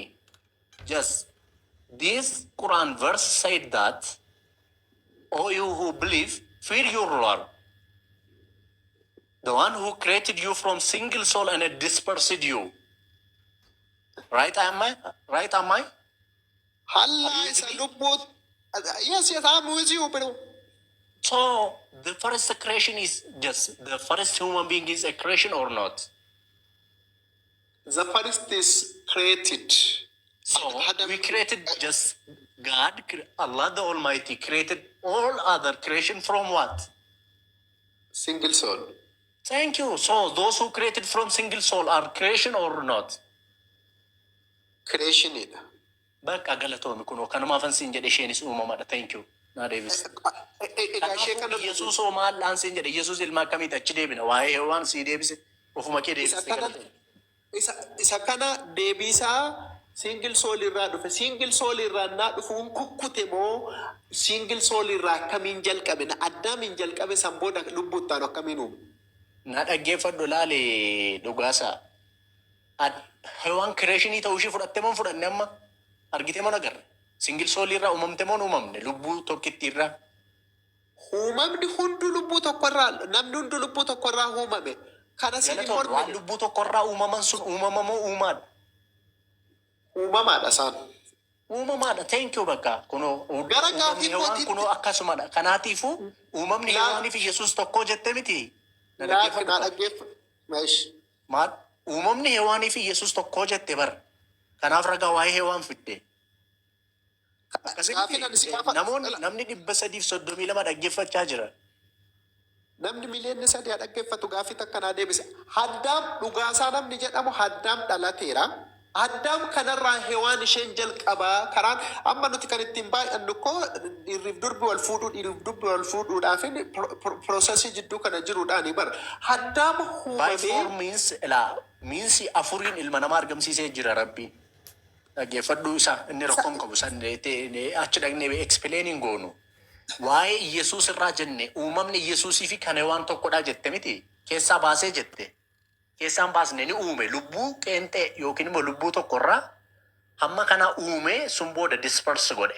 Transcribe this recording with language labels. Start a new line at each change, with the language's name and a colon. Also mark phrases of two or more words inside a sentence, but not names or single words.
English: Just this Quran verse said that, "O you who believe, fear your Lord, the one who created you from single soul and dispersed you." Right, am I? Right, am I?
Oromo: hallaa isa lubbuu
English: yes yes I'm with you bro. So the first creation is just the first human being is a creation or not? The first is created. So we created just God, Allah the Almighty created all other creation from what? Single soul. Thank you. So those who created from single soul are creation or not?
Oromo: Creationidha. Bakka galatoomi kun kanumaafan siin jedhe isheenis uumamadha.
English: Thank you.
Oromo: Naa deebise. Egaa ishee kana Yesuus oo maallaan siin jedhe Yesuus ilmaa akkamiiti achi deebina waa'ee waan sii deebise ofuma kee isa deebise kana galatoomi. isa kana deebiisaa
English: single soul
Oromo: irraa dhufe
English: single soul
Oromo: irraa naa dhufuun kukkute moo
English: single soul
Oromo: irraa akkamiin jalqabe na addaamiin jalqabe san booda lubbuuttaan akkamiin uume. Na dhaggeeffadhu laale dhugaasa. Hewaan kireeshinii ta'uu ishee fudhattee moo fudhanne amma argitee moo nagarre?
English: Singil soolii
Oromo: irraa uumamte moo uumamne lubbuu tokkitti irraa? Uumamni hundi lubbuu tokkorraa namni hundi lubbuu tokkorraa uumame. Kana siin Galatoon waan mormine lubbuu tokkorraa uumaman sun uumama moo uumaadha? uumamaadha isaan. Uumamaadha.
English: Thank you
Oromo: bakka. Kunoo Gara uumamni gaafii hewaan kootiitti- kunoo akkasumadha. Kanaatiifuu uumamni Laa- hewaanii fi Yesuus tokkoo jette miti. Na Naa dhaggeeffadhu. dhaggeeffadhu. Meesh. Maal? Uumamni hewaanii fi Yesuus tokkoo jette bara. Kanaaf ragaa waa'ee hewaan fidde. Gaafii nan si gaafa- Namni 332 dhaggeeffachaa jira. Namni miliyoonni sadii haa dhaggeeffatu gaafii takkanaa deebise. Haddaam dhugaasaa namni jedhamu haddaam dhalateera. Haddaam kanarraa hewaan isheen jalqabaa karaan amma nuti kan ittiin baay'annu koo dhiirriif durbi wal fuudhuu dhiirriif durbi wal fuudhuudhaaf piroosesii jidduu kana jiruudhaani bara. Haddaam By uumamee
English: four means
Oromo: afuriin ilma namaa argamsiisee jira rabbiin. Dhaggeeffadhuu isaa inni rakkoon qabu san achi dhaqnee explain goonu. Waa'ee Yesuus irraa jenne uumamni Yesuusii fi kan waan tokkodha jette miti. Keessaa baasee jette. Keessaan baasne ni uume lubbuu qeenxee yookiin immoo lubbuu tokkorraa hamma kana uume sun booda disperse godhe.